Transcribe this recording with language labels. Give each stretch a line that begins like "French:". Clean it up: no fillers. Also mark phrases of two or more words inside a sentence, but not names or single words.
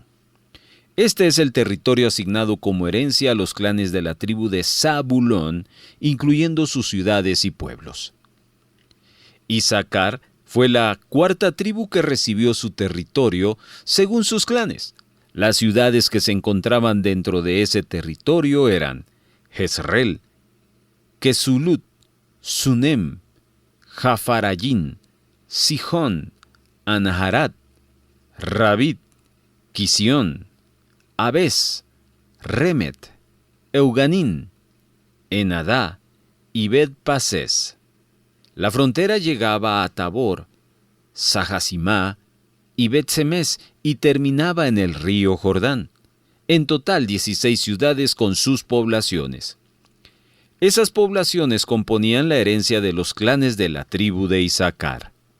Spanish: Este es el territorio asignado como herencia a los clanes de la tribu de Zabulón, incluyendo sus ciudades y pueblos. Isaacar fue la cuarta tribu que recibió su territorio según sus clanes. Las ciudades que se encontraban dentro de ese territorio eran Jezreel, Quesulut, Sunem, Jafarayín, Sijón, Anaharat, Rabit, Quisión, Abes, Remet, Euganín, Enadá y Bet-Pases. La frontera llegaba a Tabor, Sahasimá y Bet-Semes y terminaba en el río Jordán. En total 16 ciudades con sus poblaciones. Esas poblaciones componían la herencia de los clanes de la tribu de Isaacar.